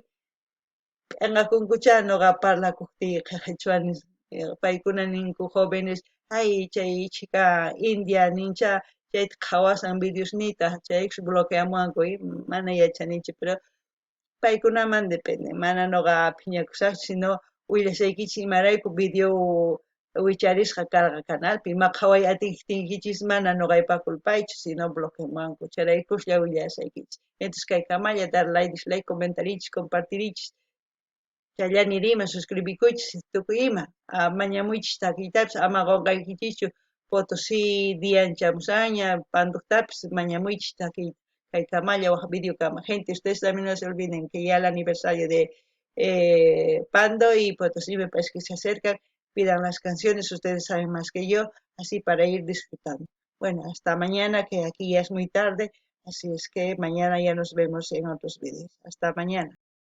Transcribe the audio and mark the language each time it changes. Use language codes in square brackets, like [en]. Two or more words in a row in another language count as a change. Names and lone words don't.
[qu] p'inqakunkuchá nuqa parlakuqti qhichwanis paykuna ninku jóvenes ay chay chica India nincha chayta qhawasan videosnita chaykus bloqueamunku mana yachanichu pero paykunaman depende mana nuqa phiñakusaqchu sino willasaykichis imarayku video wicharisqa karqa canalpi ima qhaway atiyaptinkichis mana nuqaypa culpaychu sino bloqueamunku charaykushlla willasaykichis entonces kaykamalla dar [en] like dislike [qu] comentariychis compartiriychis chayllani riman suscribikuychis tukuy ima mañamuychis takiytapis ama qunqaykichischu Potosí dian chamusaña panduqtapis mañamuychis takiyta kaykamalla waq videokama [es] gente ustedes también no se olviden que ya el aniversario de Pando y Potosí me parece que se acercan pidan las canciones ustedes saben más que yo así para ir disfrutando bueno hasta mañana que aquí ya es muy tarde así es que mañana ya nos vemos en otros videos hasta mañana